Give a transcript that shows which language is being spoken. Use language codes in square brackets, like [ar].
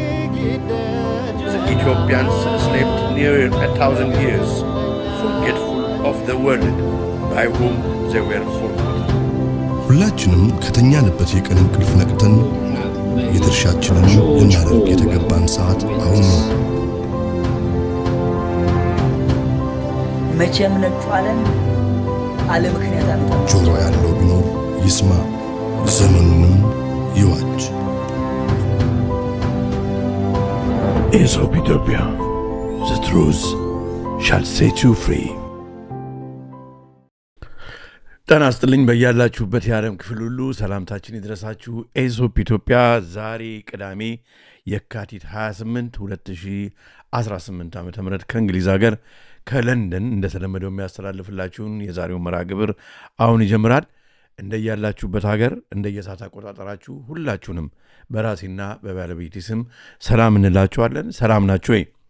[en] The Ethiopians slept near 1,000 years, forgetful of the world by whom they were forgotten. [am] ሁላችንም ከተኛንበት የቀን እንቅልፍ ነቅተን የድርሻችንን ልናደርግ የተገባን ሰዓት አሁን ነው። መቼም ነጩ ዓለም አለ ምክንያት አመጣ። ጆሮ ያለው ቢኖር ይስማ፣ ዘመኑንም ይዋጅ። [en] Aesop Ethiopia, the truth shall set you free. [am] ጤና ይስጥልኝ በያላችሁበት የዓለም ክፍል ሁሉ ሰላምታችን ይድረሳችሁ። ኤሶፕ ኢትዮጵያ ዛሬ ቅዳሜ የካቲት 28 2018 ዓ.ም ከእንግሊዝ ሀገር ከለንደን እንደተለመደው የሚያስተላልፍላችሁን የዛሬው መርሃ ግብር አሁን ይጀምራል። እንደያላችሁበት ሀገር እንደየሰዓት አቆጣጠራችሁ ሁላችሁንም በራሴና በባለቤቴ ስም ሰላም እንላችኋለን። ሰላም ናችሁ ወይ?